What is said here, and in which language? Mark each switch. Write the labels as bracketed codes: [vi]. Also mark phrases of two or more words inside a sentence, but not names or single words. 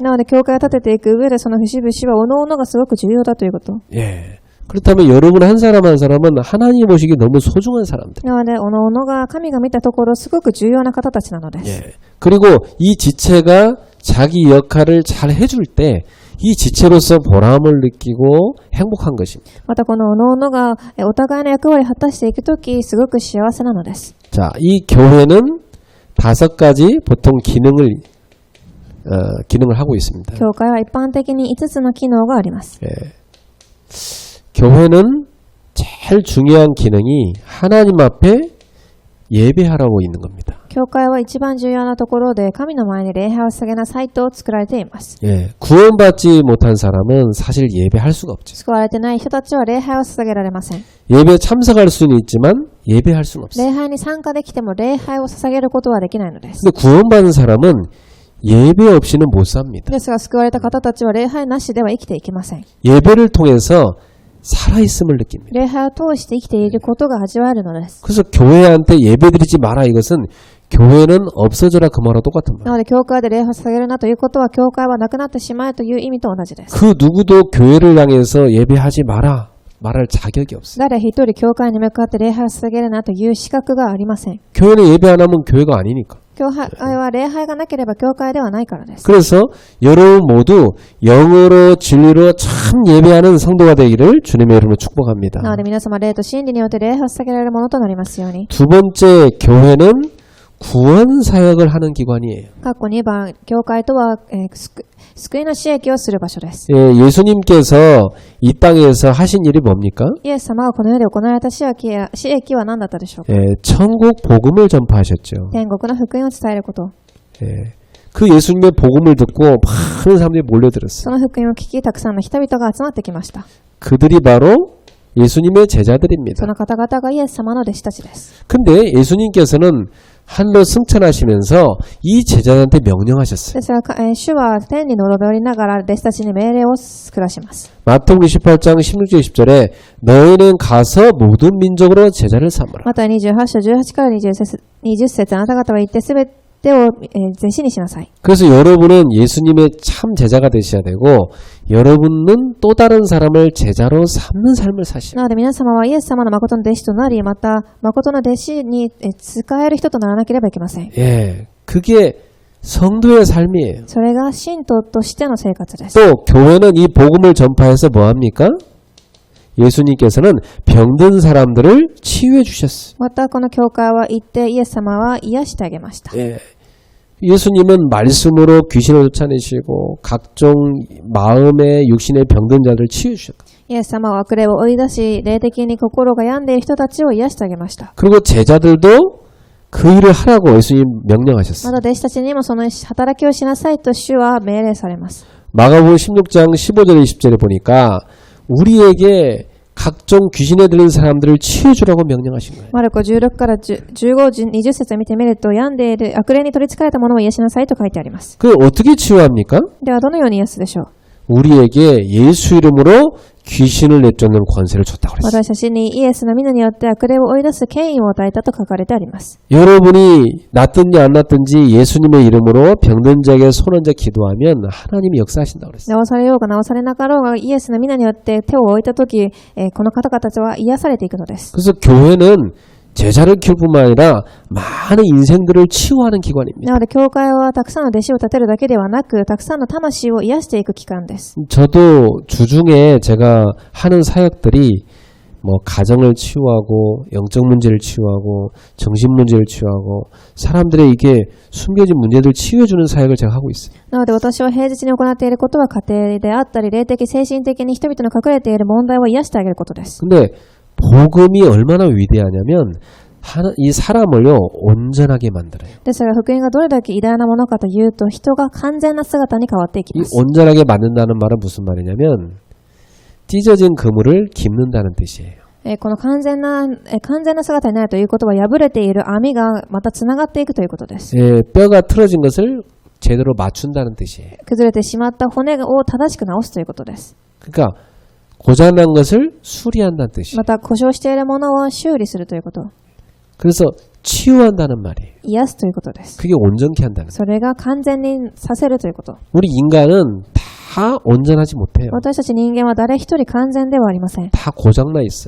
[ja] なので教会を建てていく上でその節々は各々がすごく重要だということ。 [ko] 예. 그렇다면 여러분 한 사람 한 사람은 하나님 보시기 너무 소중한 사람들. [ja] なので各々が神が見たところすごく重要な方たちなのです。 [ko] 예. 그리고 이 지체가 자기 역할을 잘 해줄 때 이 지체로서 보람을 느끼고 행복한 것입니다. [ja] またこの各々がお互いの役割を果たしていくときすごく幸せなのです。 [ko] 자, 이 교회는 5가지 보통 기능을 하고 있습니다. [ja] 教会は一般的に5つの機能があります。 [ko] 예. 교회는 제일 중요한 기능이 하나님 앞에 예배하라고 있는 겁니다. [ja] 教会は一番重要なところで神の前に礼拝を捧げなさいと作られています。 [ko] 예. 구원받지 못한 사람은 사실 예배할 수가 없죠. [ja] 救われてない人たちは礼拝を捧げられません。 [ko] 예배 참석할 수는 있지만 예배할 수는 없어요. [ja] 礼拝に参加できても礼拝を捧げることはできないのです。 [ko] 근데 구원받은 사람은 예배 없이는 못 삽니다. [ja] ですが救われた方たちは礼拝なしでは生きていけません。 [ko] 예배를 통해서 살아있음을 느낍니다. [ja] 礼拝を通して生きていることが味わえるのです。 [ko] 그래서 교회한테 예배드리지 마라 이것은 교회는 없어져라 그 말과 똑같은 말. [ja] なので教会で礼拝を捧げるなということは教会はなくなってしまえという意味と同じです。 [ko] 그 누구도 교회를 향해서 예배하지 마라 말할 자격이 없어요. [ja] 誰一人教会に向かって礼拝を捧げるなという資格がありません。 [ko] 교회는 예배 안 하면 교회가 아니니까. [ja] 教会は礼拝がなければ教会ではないからです。 [ko] 그래서 여러분 모두 영으로 진리로 참 예배하는 성도가 되기를 주님의 이름으로 축복합니다. [ja] なので皆様霊と真理によって礼拝を捧げられるものとなりますように。 [ko] 두 번째 교회는 구원 사역을 하는 기관이에요. [ja] 括弧2番、教会とは、救いの使役をする場所です。 [ko] 예, 예수님께서 이 땅에서 하신 일이 뭡니까? [ja] イエス様がこの世で行われた使役は何だったでしょうか。 [ko] 예, 천국 복음을 전파하셨죠. [ja] 天国の福音を伝えること。 [ko] 예, 그 예수님의 복음을 듣고 많은 사람들이 몰려들었어요. [ja] その福音を聞き、たくさんの人々が集まってきました。 [ko] 그들이 바로 예수님의 제자들입니다. [ja] その方々がイエス様の弟子たちです。 [ko] 근데 예수님께서는 하늘로 승천하시면서 이 제자들한테 명령하셨어요. [ja] ですが、主は天に昇りながら弟子たちに命令を下します。 [ko] 마태복음 28장 16절 20절에 너희는 가서 모든 민족으로 제자를 삼으라. [ja] また28章18から20節あなた方は行ってすべてを弟子にしなさい。 [ko] 그래서 여러분은 예수님의 참 제자가 되셔야 되고 여러분은 또 다른 사람을 제자로 삼는 삶을 사시오. [ja] なので皆様はイエス様の誠の弟子となり、また誠の弟子に使える人とならなければいけません。 [ko] 예, 그게 성도의 삶이에요. [ja] それが信徒としての生活です。 [ko] 또 교회는 이 복음을 전파해서 뭐합니까? 예수님께서는 병든 사람들을 치유해 주셨어요. [ja] またこの教会は行ってイエス様は癒してあげました。 [ko] 예. 예수님은 말씀으로 귀신을 쫓아내시고 각종 마음의 육신의 병든 자들을 치유해 주셨다. [ja] イエス様は悪霊を追い出し、霊的に心が病んでいる人たちを癒してあげました。 [ko] 그리고 제자들도 그 일을 하라고 예수님 명령하셨어요. [ja] また弟子たちにもその働きをしなさいと主は命令されます。 [ko] 마가복음 16장 15절 20절에 보니까 우리에게 각종 귀신에 들린 사람들을 치유해주라고 명령하신 거예요. [ja] マルコ16から15、20節を見てみると、病んでいる悪霊に取り憑かれた者を癒しなさいと書いてあります。 [ko] 그 어떻게 치유합니까? [ja] ではどのように癒すでしょう。 [ko] 우리에게 예수 이름으로 귀신을 내쫓는 권세를 줬다고 그랬어요. [ja] 私たちにイエスの皆によって悪霊を追い出す権威を与えたと書かれてあります。 [ko] 여러분이 낫든지 안 낫든지 예수님의 이름으로 병든 자에게 손 얹어 기도하면 하나님이 역사하신다고 그랬어요. [ja] 治されようが治されなかろうがイエスの皆によって手を置いたとき、この方々たちは癒されていくのです。 [ko] 그래서 교회는 제자를 키울 뿐만 아니라 많은 인생들을 치유하는 기관입니다. [ja] なので教会はたくさんの弟子を立てるだけではなく、たくさんの魂を癒していく機関です。 [ko] 저도 주중에 제가 하는 사역들이 뭐 가정을 치유하고 영적 문제를 치유하고 정신 문제를 치유하고 사람들의 이게 숨겨진 문제들 치유해주는 사역을 제가 하고 있어요. [ja] なので私は平日に行っていることは家庭であったり、霊的精神的に人々の隠れている問題を癒してあげることです。 [ko] 근데 복음이 얼마나 위대하냐면 이 사람을요 온전하게 만들어요. [ja] ですが福音がどれだけ偉大なものかというと、人が完全な姿に変わっていき 이 ます。 [ko] 온전하게 만든다는 말은 무슨 말이냐면 찢어진 그물을 깁는다는 뜻이에요. [ja] この完全な姿になるということは、破れている網がまたつながっていくということです。 [ko] 뼈가 틀어진 것을 제대로 맞춘다는 뜻이에요. [ja] 崩れてしまった骨を正しく直すということです。 [ko] 그러니까 고장난 것을 수리한다는 뜻이에요. [ja] また故障しているものを修理するということ、 [ko] 그래서 치유한다는 말이에요. [ja] 癒すということです。 [ko] 그게 온전케 한다는 거예요. [ja] それが完全にさせるということ。 [ko] 우리 인간은 다 온전하지 못해요. [ja] 私たち人間は誰一人完全ではありません。 [ko] 다 고장나 있어요.